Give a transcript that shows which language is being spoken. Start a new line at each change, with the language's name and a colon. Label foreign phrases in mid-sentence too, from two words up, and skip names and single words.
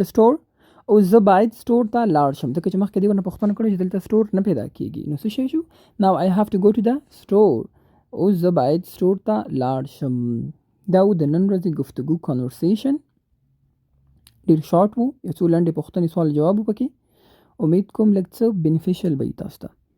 English: the store
Pashto: او زه باید سټور ته لاړ شم ځکه چې مخکې دې ونه پوښتنه کړې چې دلته سټور نه پیدا کېږي نو څه شی شو
English: now I have to go to the store
Pashto: اوس زه باید سټور ته لاړ شم دا و د نن ورځې گفتگو کانورسیشن ډېر شارټ و یو څو لنډې پوښتنې سوال جواب و پکې امید کوم لږ څه بینیفیشل به وي تاسو ته